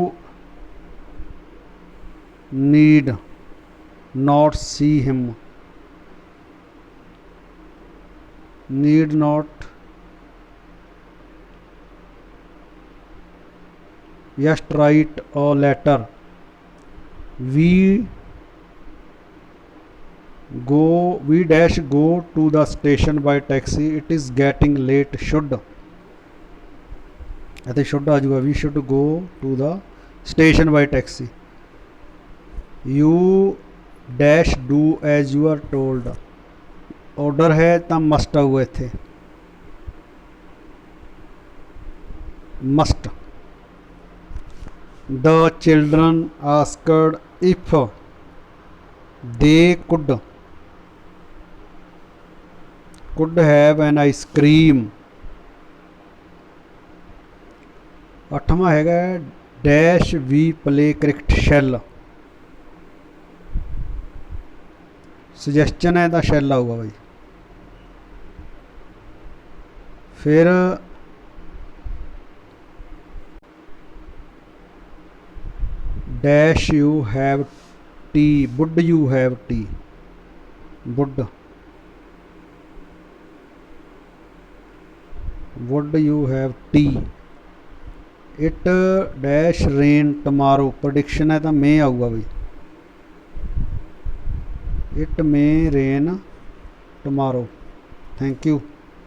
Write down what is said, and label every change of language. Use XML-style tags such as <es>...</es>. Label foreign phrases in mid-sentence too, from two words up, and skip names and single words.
<en>need not see him, need not just write a letter, we dash go to the station by taxi, it is getting late, should, ਅਤੇ should</en> <pa>ਆ ਜਾਊਗਾ</pa> <en>we should go to the station by taxi। you dash do as you are told, order</en> <pa>ਹੈ ਤਾਂ</pa> <en>must</en> <pa>ਆਊਗਾ ਇੱਥੇ</pa> <en>must। the children asked if they could have an ice cream।</en> <pa>8ਵਾਂ ਹੈਗਾ</pa> <en>dash we play cricket shell,</en> <pa>ਸੁਜੈਸਸ਼ਨ ਹੈ ਤਾਂ shell ਆਊਗਾ ਬਾਈ।</pa> <en>ਫਿਰ dash you have tea, would you have tea, would you have tea। it dash rain tomorrow, prediction</en> <pa>ਹੈ ਤਾਂ</pa> <en>may</en> <pa>ਆਊਗਾ ਬਾਈ,</pa> <en>it may rain tomorrow। Thank you.</en>